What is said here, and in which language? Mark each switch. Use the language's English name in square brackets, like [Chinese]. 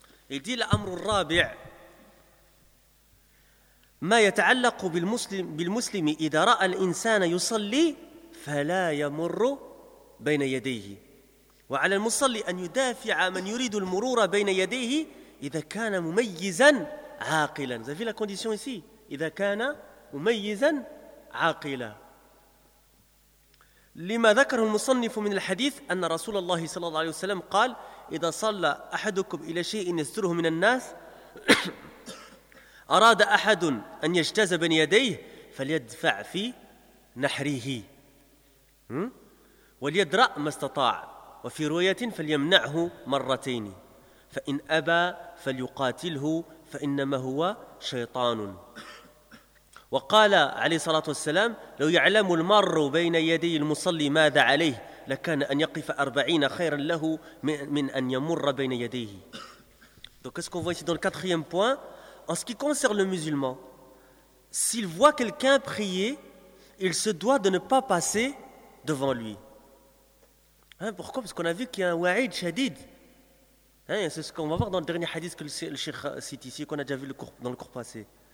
[French] Il dit [Arabic] l'amr rabi' ما يتعلق بالمسلم إذا رأى الإنسان يصلي فلا يمر بين يديه وعلى المصلي أن يدافع من يريد المرور بين يديه إذا كان مميزا عاقلا. [French] Vous avez la condition ici, [Arabic] إذا كان مميزا عاقلا. لما ذكر المصنف من الحديث أن رسول الله صلى الله عليه وسلم قال إذا صلى أحدكم إلى شيء يستره من الناس أراد أحد أن يجتاز بين يديه فليدفع في نحره وليدرأ ما استطاع وفي رواية فليمنعه مرتين فإن أبى فليقاتله فإنما هو شيطان وقال عليه الصلاة والسلام لو يعلم المار بين يدي المصلي ماذا عليه لكان أن يقف 40 خيرا له من أن يمر بين يديه. [French] Donc qu'est-ce qu'on voit ici dans le quatrième point? En ce qui concerne le musulman, s'il voit quelqu'un prier, il se doit de ne pas passer devant lui. Hein, pourquoi? Parce qu'on a vu qu'il y a un wa'id shadid. Hein, c'est ce qu'on va voir dans le dernier hadith que le cheikh cite ici, qu'on a déjà vu dans le cours passé.